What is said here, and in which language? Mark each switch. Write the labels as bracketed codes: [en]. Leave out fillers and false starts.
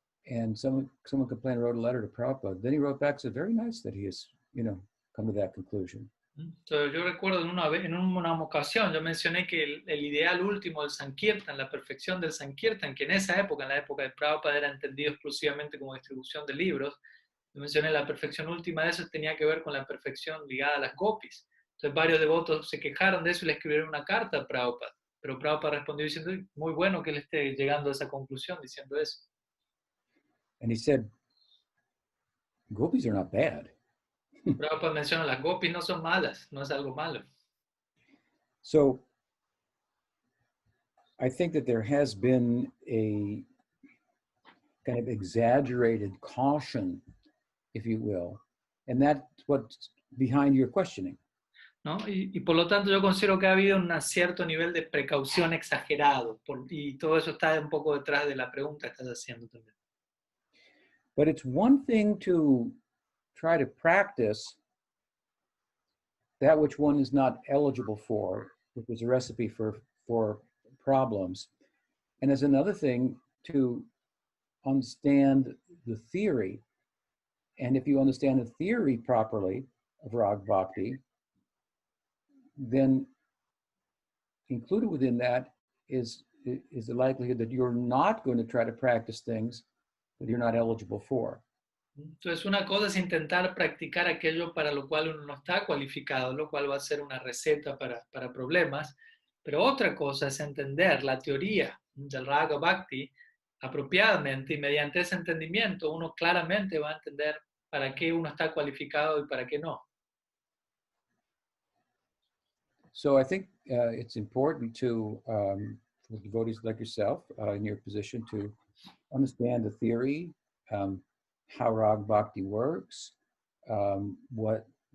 [en] And someone complained and wrote a letter to Prabhupada. Then he wrote back and said, very nice that he has, come to that conclusion. [es] Entonces, yo recuerdo en una ocasión yo mencioné que el ideal último del Sankirtan, la perfección del Sankirtan, que en esa época, en la época de Prabhupada, era entendido exclusivamente como distribución de libros. Yo mencioné la perfección última de eso tenía que ver con la perfección ligada a las gopis. Entonces varios devotos se quejaron de eso y le escribieron una carta a Prabhupada. Pero Prabhupada respondió diciendo, muy bueno que él esté llegando a esa conclusión diciendo eso. [en] And he said, gopis are not bad. [es] Prabhupada menciona, las gopis no son malas, no es algo malo. [en] So I think that there has been a kind of exaggerated caution, if you will, and that's what's behind your questioning. [es] ¿No? Y por lo tanto yo considero que ha habido un cierto nivel de precaución exagerado, y todo eso está un poco detrás de la pregunta que estás haciendo también. [en] But it's one thing to try to practice that which one is not eligible for, which is a recipe for problems. And it's another thing to understand the theory And if you understand the theory properly of Rag Bhakti, then included within that is the likelihood that you're not going to try to practice things that you're not eligible for. [es] Entonces, una cosa es intentar practicar aquello para lo cual uno no está cualificado, lo cual va a ser una receta para problemas, pero otra cosa es entender la teoría del Raga Bhakti apropiadamente y mediante ese entendimiento uno claramente va a entender para qué uno está cualificado y para qué no. [en] So I think it's important to, for devotees like yourself in your position, to understand the theory, how Rag Bhakti works, what